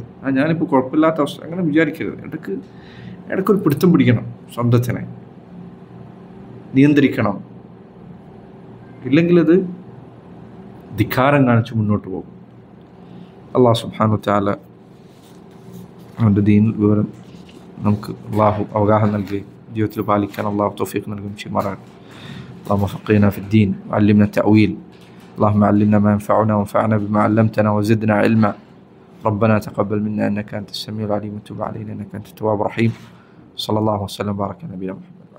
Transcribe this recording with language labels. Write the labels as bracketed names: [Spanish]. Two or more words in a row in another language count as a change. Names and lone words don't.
[Malayalam] ഞാനിപ്പോൾ കുഴപ്പമില്ലാത്ത അവസ്ഥ അങ്ങനെ വിചാരിക്കരുത്. ഇടയ്ക്കൊരു പിടുത്തം പിടിക്കണം, സ്വന്തത്തിനെ നിയന്ത്രിക്കണം. ഇല്ലെങ്കിൽ അത് ധിക്കാരം കാണിച്ച് മുന്നോട്ട് പോകും. [Arabic] الله سبحانه وتعالى [Malayalam] അവൻ്റെ ദീൻ വിവരം നമുക്ക് അള്ളാഹു അവഗാഹം നൽകി ജീവിതത്തിൽ പാലിക്കാൻ അള്ളാഹു തൗഫീഖ് നൽകും ചെയ്യുമാറാകട്ടെ. [Arabic] اللهم فقهنا في الدين وعلمنا التأويل. اللهم علمنا ما ينفعنا وانفعنا بما علمتنا وزدنا علما. ربنا تقبل منا إنك أنت السميع العليم وتب علينا إنك أنت التواب الرحيم. صلى الله وسلم وبارك على نبينا محمد.